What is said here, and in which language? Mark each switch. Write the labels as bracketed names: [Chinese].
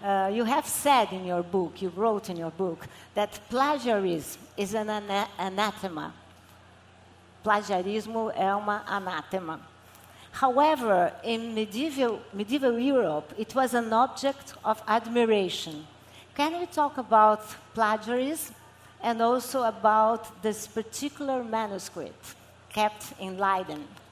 [English] You have said in your book, you wrote in your book, that plagiarism is an anathema. [Portuguese] Plagiarismo é uma anátema. [English] However, in medieval Europe, it was an object of admiration. Can we talk about plagiarism and also about this particular manuscript kept in Leiden?